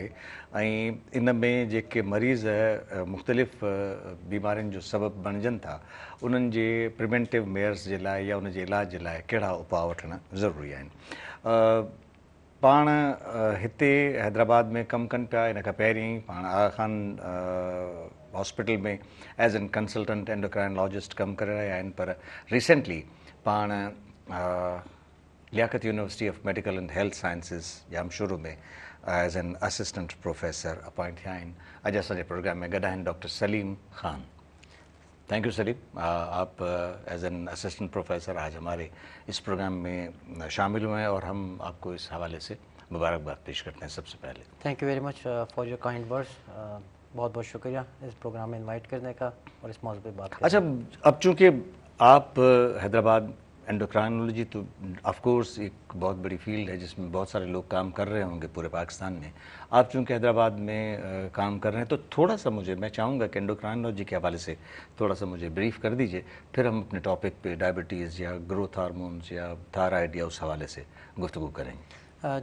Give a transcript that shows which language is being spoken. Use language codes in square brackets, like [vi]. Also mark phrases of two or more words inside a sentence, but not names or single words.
[sd] ऐं इन में जेके मरीज़ मुख़्तलिफ़ बीमारियुनि जो सबबु बणिजनि था, उन्हनि जे [en] preventive measures [sd] जे लाइ या उन जे इलाज जे लाइ कहिड़ा उपाउ वठणु ज़रूरी आहिनि। पाण हिते हैदराबाद में कमु कनि पिया। इन खां पहिरीं पाण आगा खान हॉस्पिटल में [en] as an consultant endocrinologist [sd] कमु करे रहिया आहिनि। पर रिसेंटली पाण लियाकत यूनिवर्सिटी ऑफ मेडिकल एंड हेल्थ साइंसिस जामशोरो में [en] as an assistant professor [sd] अपॉइंट थिया आहिनि। अॼु असांजे प्रोग्राम में गॾु आहिनि डॉक्टर सलीम खान। [en] thank you [ur] سلیم، آپ [en] as an assistant professor [ur] آج ہمارے اس پروگرام میں شامل ہوئے ہیں اور ہم آپ کو اس حوالے سے مبارکباد پیش کرتے ہیں. سب سے پہلے [en] Thank you very much for your kind words. [ur] بہت بہت شکریہ اس پروگرام میں انوائٹ کرنے کا اور اس موجود پر بات کرنے. اچھا، اب چونکہ آپ حیدرآباد اینڈوکرائنولوجی تو [en] of course [ur] ایک بہت بڑی فیلڈ ہے جس میں بہت سارے لوگ کام کر رہے ہوں گے پورے پاکستان میں. آپ چونکہ حیدرآباد میں کام کر رہے ہیں تو تھوڑا سا میں چاہوں گا کہ اینڈوکرائنولوجی کے حوالے سے تھوڑا سا مجھے بریف کر دیجیے، پھر ہم اپنے ٹاپک پہ ڈائبٹیز یا [en] growth hormones [ur] یا تھائرائیڈ یا اس حوالے سے گفتگو کریں گے.